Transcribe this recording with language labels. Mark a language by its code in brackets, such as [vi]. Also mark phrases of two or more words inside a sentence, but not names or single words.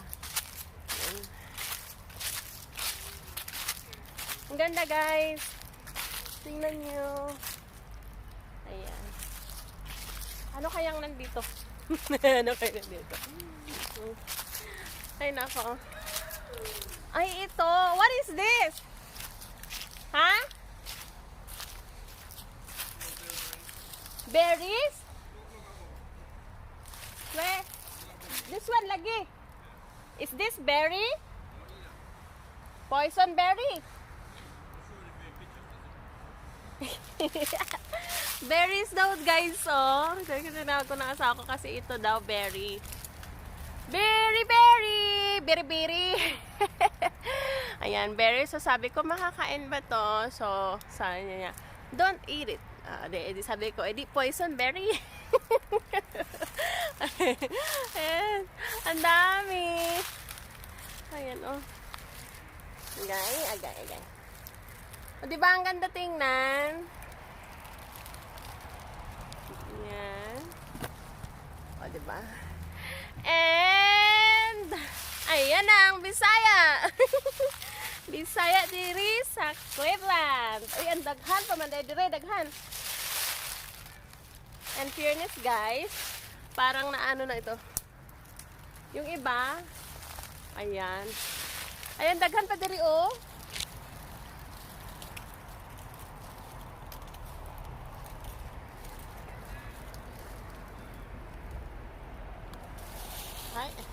[tl] Yan. Ang ganda guys. Tingnan nyo. Ayan. Ano kayang nandito? Ano kayang nandito? Ay nako. Ay ito. [en] What is this? Ha? Berries? Where? This one lagi. Is this berry? Poison berry? [tl] Berries daw guys, tinawag ko ng asawa ko kasi ito daw berry. Berry. Ayan, berry. So sabi ko, makakain ba to? So, sabi niya, [en] don't eat it. [tl] Sabi ko, edi poison berry. Ayan, ang dami. Ayan, Agay. Diba ang ganda tingnan? Ayan. Diba? And, ayan na ang Bisaya. [ceb] Bisaya diri sa Cleveland. Ay, ang daghan pa man dire, daghan. [en] And fairness [tl] guys, parang naano na ito. Yung iba, ayan. [ceb] Ayan, daghan pa diri Hi.